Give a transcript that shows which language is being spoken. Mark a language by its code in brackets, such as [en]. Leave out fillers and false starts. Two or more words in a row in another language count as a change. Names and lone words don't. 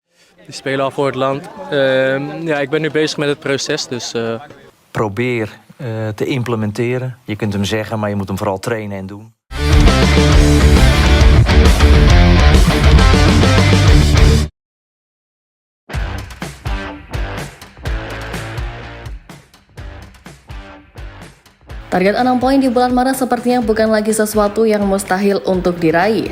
[nl] Die spelen al voor het land. Ja, ik ben nu bezig met het proces, dus... Probeer te implementeren. Je kunt hem zeggen, maar je moet hem vooral trainen en doen. [id] Target 6 poin di bulan Maret sepertinya bukan lagi sesuatu yang mustahil untuk diraih.